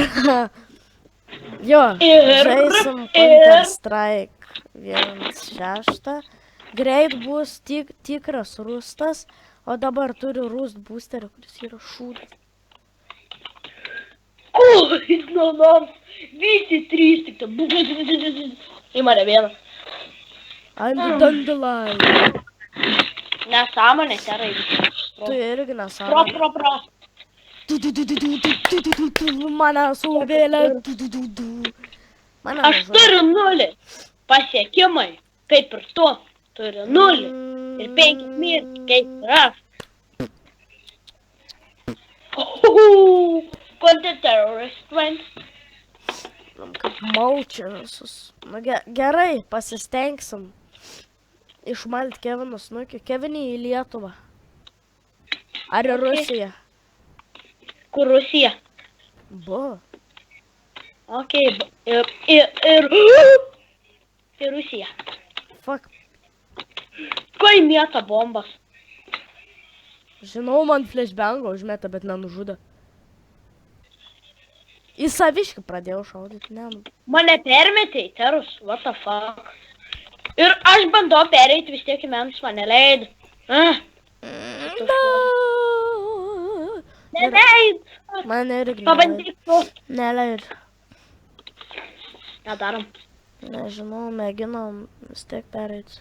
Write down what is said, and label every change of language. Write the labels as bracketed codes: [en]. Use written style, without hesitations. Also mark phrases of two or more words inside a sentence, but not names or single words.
[lt] Jo, žaisim Counter-Strike 1.6. Greit bus tikras rūstas, o dabar turiu rūst boosterį, kuris yra šūdas. Oi, nonams. Visi trys tik ta. Į mane vieną. [en] I'm the Dandelion. [lt] Nesąmonė, terai. Tu irgi nesąmonė. Pro. Mane suvėlė. Aš turiu 0 pasiekimai, kaip ir tu. Turiu 0 ir 5 mirti, kaip ir aš. Kodėl [en] terrorist went? [lt] Kaip maučia visus. Nu, gerai, pasistengsim. Išmalt Kevino snukį. Kevinį į Lietuvą. Ar į Rusiją? Kur Rusija? Buvo. Okei, ir Rusija. Fuck. Ko įmėta bombas? Žinau, man flashbangą užmeta, bet nenužudo. Į saviškį pradėjau šaudyti, ne. Mane permetė į terus, [en] what the fuck. [lt] Ir aš bandau pereiti, vis tiek į menus mane leido. Neleid. Man irgi Pabandyk tu. neleid. Ką darom? Nežinau, mėginom vis tiek pereiti.